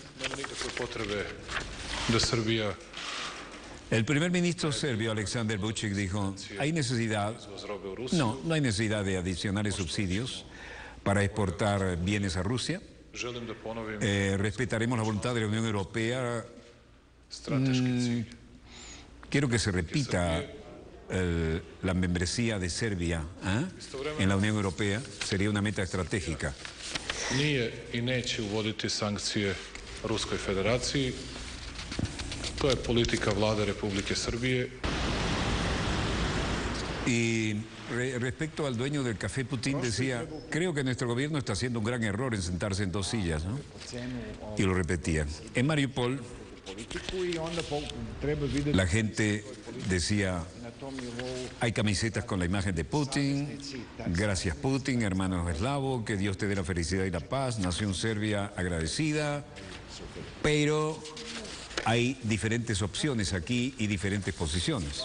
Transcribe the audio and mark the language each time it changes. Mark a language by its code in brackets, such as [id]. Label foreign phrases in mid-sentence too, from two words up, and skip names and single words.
[es] El primer ministro serbio, Aleksandar Vučić, dijo, no hay necesidad de adicionales subsidios para exportar bienes a Rusia. Respetaremos la voluntad de la Unión Europea. Quiero que se repita la membresía de Serbia en la Unión Europea, sería una meta estratégica. [sr] Nije i neće uvoditi sankcije Ruskoj Federaciji. To je politika Vlade Republike Srbije. [es] Y respecto al dueño del café Putin decía, creo que nuestro gobierno está haciendo un gran error en sentarse en 2 sillas, ¿no? Y lo repetía. En Mariupol, la gente decía, hay camisetas con la imagen de Putin, gracias Putin, hermano eslavo, que Dios te dé la felicidad y la paz, nación serbia agradecida, pero hay diferentes opciones aquí y diferentes posiciones.